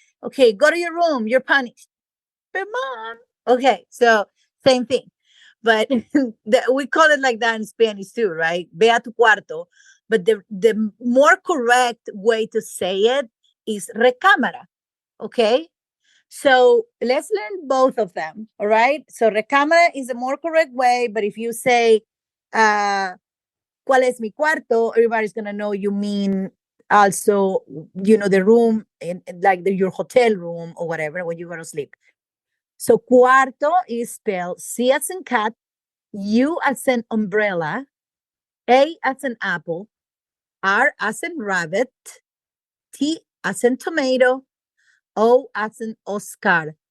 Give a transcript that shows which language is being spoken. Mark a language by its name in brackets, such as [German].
[English] Okay, go to your room, you're punished. But mom. Okay, so same thing. But we call it like that in Spanish too, right? [Spanish] Ve a tu cuarto. [English] But the more correct way to say it is recámara. Okay, so let's learn both of them. All right, so recámara is the more correct way, but if you say [Spanish] ¿cuál es mi cuarto? [English] Everybody's gonna know you mean also, the room in like your hotel room or whatever when you go to sleep. So cuarto is spelled C as in cat, U as in umbrella, A as in apple, R as in rabbit, T as in tomato, O as in Oscar.